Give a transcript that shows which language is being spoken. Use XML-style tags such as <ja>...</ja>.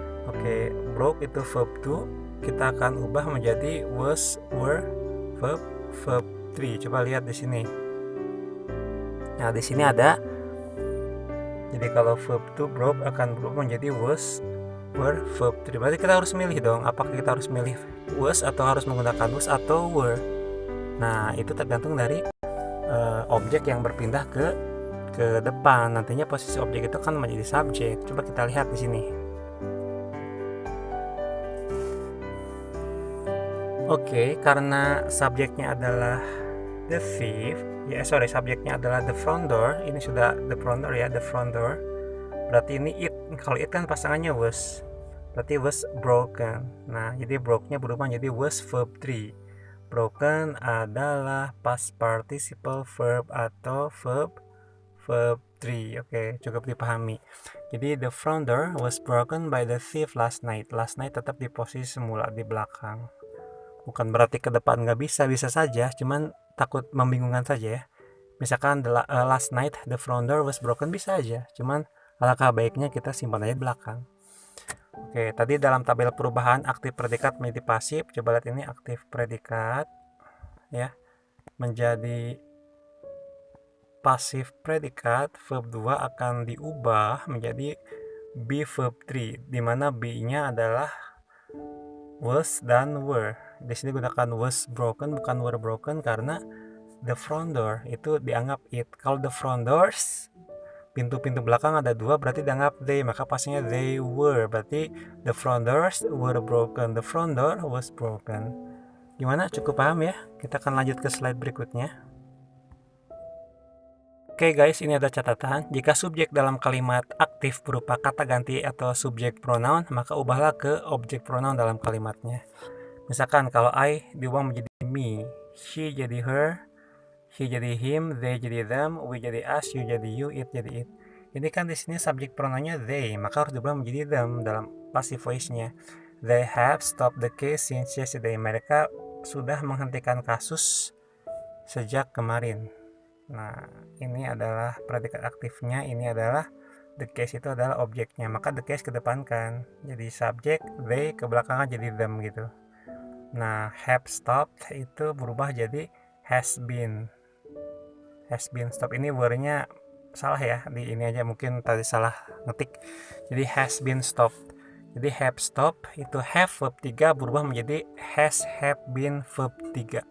<id>Oke, broke itu verb 2, kita akan ubah menjadi was were verb 3. Coba lihat di sini. Nah, di sini ada. Jadi kalau verb 2 broke akan berubah menjadi was were verb 3. Berarti kita harus milih dong, apakah kita harus milih was atau harus menggunakan was atau were. Nah, itu tergantung dari objek yang berpindah ke depan. Nantinya posisi objek itu akan menjadi subjek. Coba kita lihat di sini. Oke, karena subjeknya adalah the thief, subjeknya adalah the front door. Ini sudah the front door ya, the front door. Berarti ini it. Kalau it kan pasangannya was, berarti was broken. Nah, jadi broke-nya berubah menjadi was verb 3. Broken adalah past participle verb atau verb 3. Oke, cukup dipahami.</id> <en>Jadi the front door was broken by the thief last night.</en> <id>Last night tetap di posisi semula di belakang. Bukan berarti ke depan nggak bisa saja, cuman takut membingungkan saja ya. Misalkan</id> <en>last night the front door was broken,</en> <id>bisa aja, cuman alangkah baiknya kita simpan aja di belakang. Oke, tadi dalam tabel perubahan aktif predikat menjadi pasif. Coba lihat ini aktif predikat ya menjadi pasif predikat. Verb 2 akan diubah menjadi be verb 3, di mana be-nya adalah was dan were. Di sini gunakan was broken bukan were broken karena the front door itu dianggap it. Kalau the front doors, pintu-pintu belakang ada 2, berarti dianggap they, maka pastinya they were.</id> <en>Berarti the front doors were broken, the front door was broken.</en> <id>Gimana, cukup paham ya? Kita akan lanjut ke slide berikutnya. Oke guys, ini ada catatan. Jika subjek dalam kalimat aktif berupa kata ganti atau subjek pronoun, maka ubahlah ke objek pronoun dalam kalimatnya. Misalkan kalau I diubah menjadi me, she jadi her, he jadi him, they jadi them, we jadi us, you jadi you, it jadi it. Ini kan di sini subjek pronounnya they, maka harus diubah menjadi them dalam passive voice-nya.</id> <en>They have stopped the case since yesterday.</en> <id>Mereka sudah menghentikan kasus sejak kemarin. Nah, ini adalah predikat aktifnya, ini adalah the case, itu adalah objeknya, maka the case kedepankan. Jadi subjek they, ke belakangnya jadi them gitu. Nah, have stopped itu berubah jadi has been. Has been stop, ini word-nya salah ya, di ini aja mungkin tadi salah ngetik.</id> <en>Jadi has been stopped.</en> <id>Jadi have stop itu have verb 3 berubah menjadi has have been verb 3.</id>